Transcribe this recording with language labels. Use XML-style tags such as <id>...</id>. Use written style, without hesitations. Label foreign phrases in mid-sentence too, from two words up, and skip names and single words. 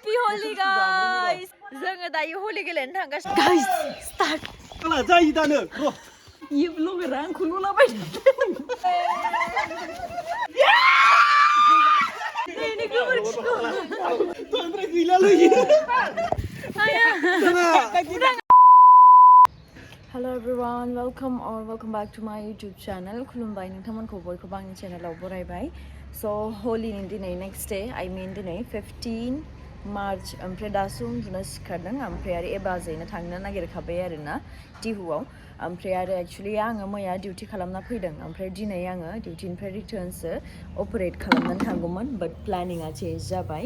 <en>Holi guys.</en> <brx>जोङो दायो होलि गेलेनो थांगासिनो.</brx> <en>Guys, start.</en> <brx>ला जायो दानो र' ये ब्लॉगर आंखौ नुलाबाय ini गोबोरखिखौ ओमफ्राय गैलालै</brx> <en>Hello everyone, welcome back to my YouTube channel.</en> <brx>खुलुमबाय नोंथांमोनखौ बयखौबो आंनि चेनेलाव बरायबाय. So Holi नि दिनै</brx> <en>next day, I mean</en> <brx>दिनै 15 March ओमफ्राय दासो उन्दुनो सिखारदों ओमफ्राय आरो एबाजैनो थांनो नागिरखाबाय आरोना टिहुआव ओमफ्राय आरो एक्चुअली आङो मैया डिउटि खालामना फैदों ओमफ्राय दिनै आङो डिउटिनिफ्राय रिटार्नसो अपारेट खालामनानै थांगौमोन बाट</brx> <en>planningआ change</en> <brx>जाबाय.</brx>